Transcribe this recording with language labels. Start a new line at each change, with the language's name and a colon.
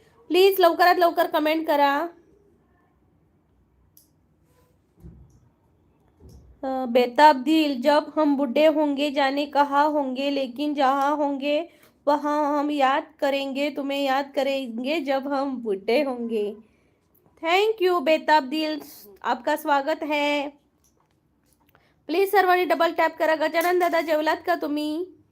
Marathi: Please लवकरात लवकर comment करा.
Hindi: बेताब दिल, जब हम बूढ़े होंगे जाने कहाँ होंगे, लेकिन जहाँ होंगे वहाँ हम याद करेंगे, तुम्हें याद करेंगे जब हम बूढ़े होंगे. थँक यू बेताब दिल, आपका स्वागत है.
Marathi: प्लीज सर्वांनी डबल टॅप करा. गजानन दादा, जेवलात का तुम्ही?